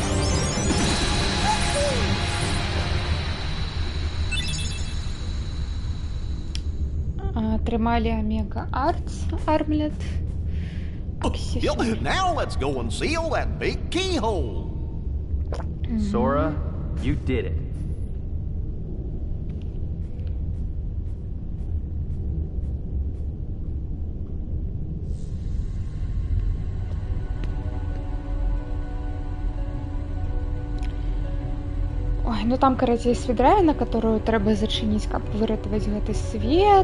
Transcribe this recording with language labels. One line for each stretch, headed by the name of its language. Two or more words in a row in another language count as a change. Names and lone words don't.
Belarusian: Атрымалі Омега Артс Армлет.
English: Now let's go and seal that big keyhole. Sora, you did it.
Belarusian: Ой, ну там, карацей, свідра, на которую трэба зачыніць, каб выратаваць гэты свет.